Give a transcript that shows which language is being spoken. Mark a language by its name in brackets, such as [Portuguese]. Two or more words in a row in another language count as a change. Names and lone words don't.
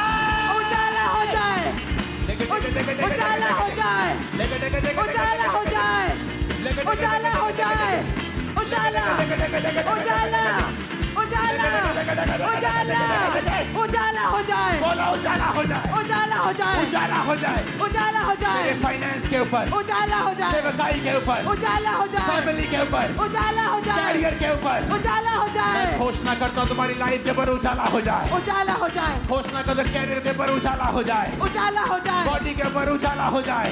[Hindi] उजाला हो जाए, उजाला हो जाए, उजाला हो जाए, उजाला हो जाए, उजाला, उजाला, उजाला, उजाला, उजाला हो जाए, बोलो उजाला हो जाए, उजाला हो जाए, उजाला हो जाए, उजाला हो जाए, मेरे फाइनेंस के ऊपर, उजाला हो जाए, सेवकाई के ऊपर, उजाला हो जाए, फैमिली के ऊपर, उजाला हो जाए, कैरियर के ऊपर, उजाला हो जाए, मैं घोषणा करता हूँ तुम्हारी लाइफ के ऊपर उजाला हो जाए, उजाला हो जाए, घोषणा कर दो कैरियर के ऊपर उजाला हो जाए, उजाला हो जाए, बॉडी के ऊपर उजाला हो जाए,